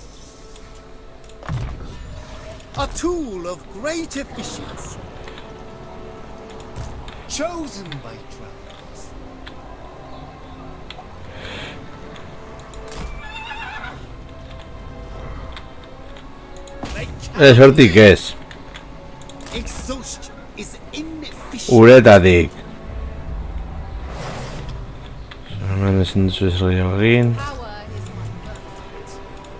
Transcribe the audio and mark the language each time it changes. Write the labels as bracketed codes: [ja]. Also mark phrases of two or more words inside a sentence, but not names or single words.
[en] A tool of great efficiency. Chosen by travelers. They [eu] Ez hortik ez. [en] Exhaustion is inefficient. [eu] Uretatik. Hemen ezin duzu ez egin. [en] Power is my birthright.